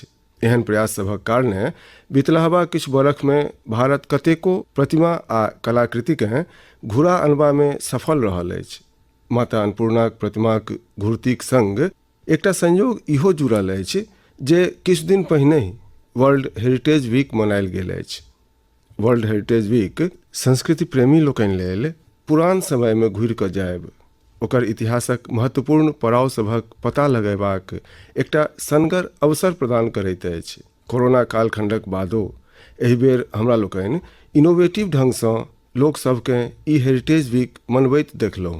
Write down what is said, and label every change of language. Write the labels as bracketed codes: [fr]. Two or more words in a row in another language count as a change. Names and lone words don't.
[mai] एहन प्रयास सभक कारणे बितलाहबा किछु बरखमे भारत कतेको प्रतिमा आ कलाकृतिकेँ घुरा अनबामे सफल रहल अछि। माता अन्नपूर्णाक प्रतिमाक घुरतीक संग एकटा संयोग इहो जुड़ल अछि जे किछु दिन पहिनहि [en] World Heritage Week [mai] मनायल गेल अछि। [en] World Heritage Week [mai] संस्कृति प्रेमी लोकनि लेल पुरान समयमे घुरि कऽ जायब, ओकर इतिहासक महत्वपूर्ण पड़ाव सभक पता लगयबाक एकटा सनगर अवसर प्रदान करैत अछि। कोरोना कालखंडक बादो एहि बेर हमरा लोकनि इनोवेटिव ढंगसँ लोक सभकेँ ई [en] Heritage Week [mai] मनबैत देखलहुँ।